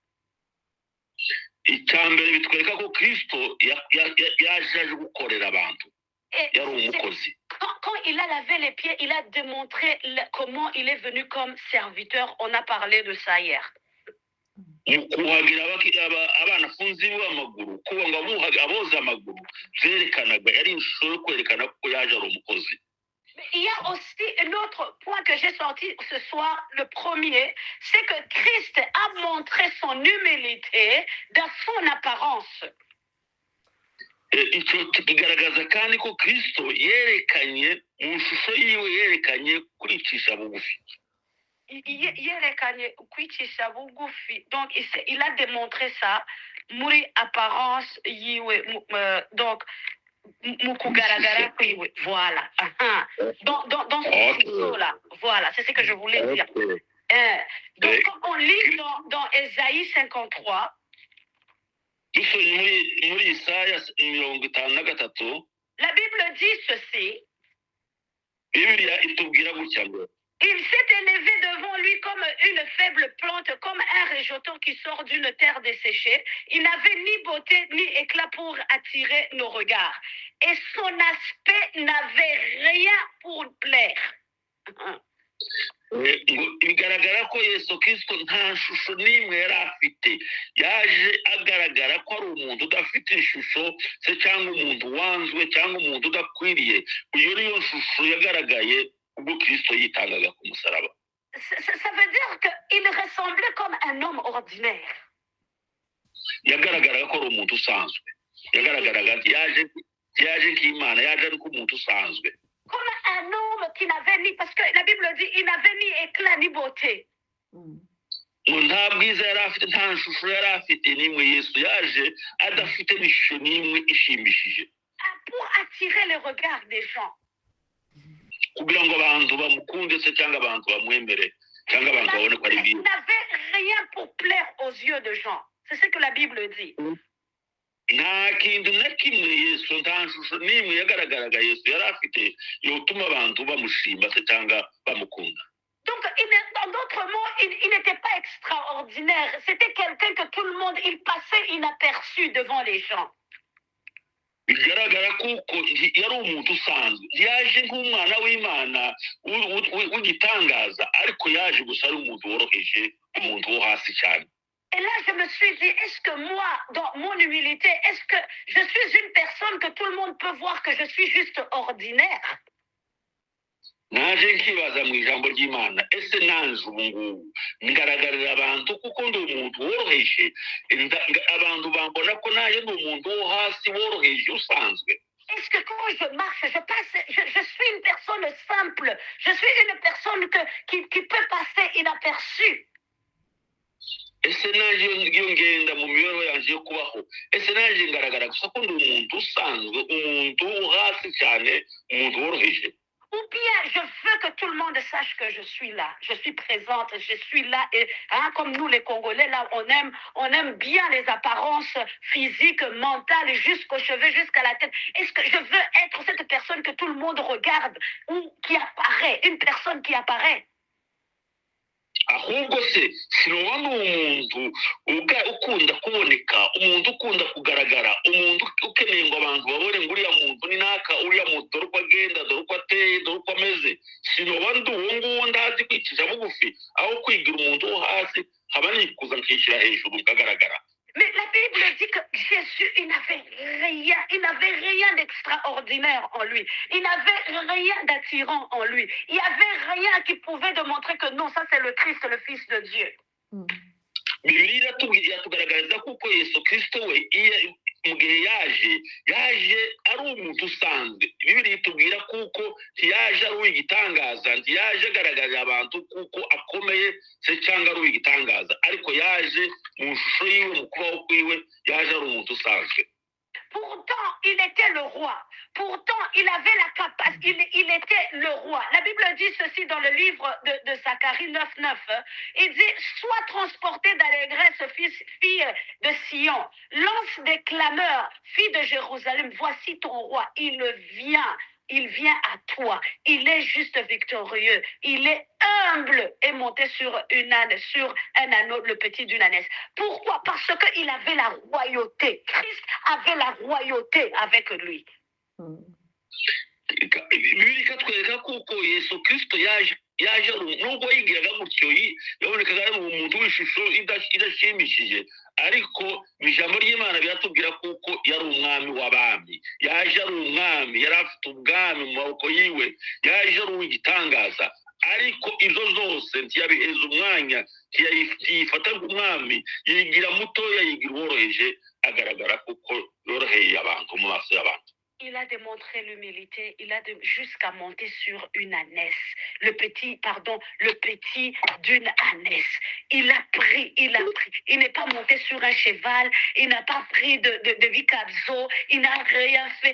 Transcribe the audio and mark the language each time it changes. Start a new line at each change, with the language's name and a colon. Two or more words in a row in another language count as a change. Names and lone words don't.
Kinyarwanda: Icyambere bitwereka ko kristo yaje gukorera abantu, yari umukozi.
French: Quand il a lavé les pieds, il a démontré comment il est venu comme serviteur. On a parlé de ça hier.
Kinyarwanda: Kuhagira abana funzi b'amaguru kuba ngo aboza amaguru byerekanaga yari ishusho yo kwerekana ko yaje ari umukozi.
French: Il y a aussi un autre point que j'ai sorti ce soir. Le premier, c'est que Christ a montré son humilité dans son apparence.
Kinyarwanda: Icyo kigaragaza kandi ko kristo yerekanye mu shusho yiwe, yerekanye kwicisha bugufi.
French: Donc il a démontré ça
Kinyarwanda: muri apparence yiwe, donc mukugaragara kwiwe,
French: voilà. Dans ce ciseau là, voilà, c'est ce que je voulais dire. Donc quand on lit dans Ésaïe 53, la Bible dit ceci. Il s'est élevé devant lui comme une faible plante, comme un rejeton qui sort d'une terre desséchée. Il n'avait ni beauté ni éclat pour attirer nos regards. Et son aspect n'avait rien pour plaire.
Kinyarwanda: Bigaragara ko Yesu Kristo nta shusho n'imwe yari afite, yaje agaragara ko ari umuntu udafite ishusho se cyangwa umuntu wanzwe cyangwa umuntu udakwiriye. Iyo niyo shusho yagaragaye ubwo Kristo yitangaga ku musaraba.
French: Ça veut dire qu'il ressemblait comme un homme ordinaire.
Kinyarwanda: Yagaragaraga ko ari umuntu usanzwe, yagaragaraga yaje nk'Imana, yaje ari umuntu usanzwe.
French: Comme un homme qui n'avait ni, parce que la Bible dit, il n'avait ni éclat ni beauté.
Kinyarwanda: Nta bwiza yari afite, nta shusho yari afite n'imwe. Yesu yaje adafite n'ishusho n'imwe ishimishije.
French: Pour attirer les regards des gens.
Kinyarwanda: Kugira ngo abantu bamukunde se cyangwa abantu bamwemere cyangwa abantu babone ko ari bwiza.
French: Il n'avait rien pour plaire aux yeux de gens. C'est ce que la Bible dit.
Kinyarwanda: Nta kintu na kimwe Yesu, nta shusho n'imwe yagaragaraga Yesu yari afite yotuma abantu bamushima se cyangwa bamukunda.
French: Donc, en d'autres mots, il n'était pas extraordinaire. C'était quelqu'un que tout le monde, il passait inaperçu devant les gens.
Kinyarwanda: Bigaragara kuko yari umuntu usanzwe, yaje nk'umwana w'Imana w'igitangaza, ariko yaje gusa ari umuntu woroheje, umuntu wo hasi cyane.
French: Et là, je me suis dit, est-ce que moi, dans mon humilité, est-ce que je suis une personne que tout le monde peut voir que je suis juste ordinaire?
Kinyarwanda: Naje nkibaza mu ijambo ry'Imana, ese nanjye ubu ngubu ngaragarira abantu kuko ndi umuntu woroheje, abantu bambona ko naje ndi umuntu wo hasi woroheje usanzwe.
French: Est-ce que quand je marche, je suis une personne simple, je suis une personne qui peut passer inaperçue?
Kinyarwanda: Ese naje iyo ngenda mu mibereho yanjye yo kubaho, ese naje ngaragara gusa ko ndi umuntu usanzwe, umuntu wo hasi cyane, umuntu woroheje?
French: Ou bien je veux que tout le monde sache que je suis là, je suis présente, je suis là. Et comme nous les Congolais, là, on aime bien les apparences physiques, mentales, jusqu'aux cheveux, jusqu'à la tête. Est-ce que je veux être cette personne que tout le monde regarde ou qui apparaît, une personne qui apparaît?
Kinyarwanda: Ahubwo se sinoba umuntu ukunda kuboneka, umuntu ukunda kugaragara, umuntu ukeneye ngo abantu babone ngo uriya muntu ni naka, uriya muntu dore uko agenda, dore uko ateye, dore uko ameze. Sinoba ndi uwo nguwo ndazi kwicisha bugufi, aho kwigira umuntu wo hasi nkaba nikuza nkishyira hejuru nkagaragara.
French: Mais la Bible dit que Jésus, il n'avait rien d'extraordinaire en lui. Il n'avait rien d'attirant en lui. Il n'y avait rien qui pouvait démontrer que non, ça c'est le Christ, le Fils de Dieu.
Kinyarwanda: Bibiliya iratugaragariza kuko Yesu Kristo we mu gihe yaje ari umuntu usanzwe. Bibiliya itubwira kuko ntiyaje ari uw'igitangaza, ntiyaje agaragarira abantu kuko akomeye se cyangwa ari uw'igitangaza, ariko yaje mu shusho yiwe, mu kubaho kwiwe yaje ari umuntu usanzwe.
French: Pourtant, il était le roi. Pourtant, il avait la capacité, il était le roi. La Bible dit ceci dans le livre de Zacharie 9:9. Il dit, sois transporté d'allégresse, fille de Sion. Lance des clameurs, fille de Jérusalem. Voici ton roi. Il vient à toi. Il est juste victorieux. Il est humble et monté sur un anneau, le petit d'une ânesse. Pourquoi? Parce qu'il avait la royauté. Christ avait la royauté avec lui.
Kinyarwanda: Bibiliya ikatwereka kuko Yesu Kristo yaje nubwo yigiraga gutyo, yabonekaga ari umuntu w'ishusho idashimishije, ariko mu ijambo ry'Imana biratubwira kuko yari umwami w'abami. Yaje ari umwami, yari afite ubwami mu maboko yiwe, yaje ari uw'igitangaza, ariko ibyo zose ntiyabiheza umwanya, ntiyifata nk'umwami, yigira mutoya, yigira uworoheje, agaragara kuko yoroheye abantu mu maso y'abantu.
French: Il a démontré l'humilité, jusqu'à monter sur une ânesse, le petit d'une ânesse. Il a pris. Il n'est pas monté sur un cheval, il n'a pas pris de vicabzo, il n'a rien fait.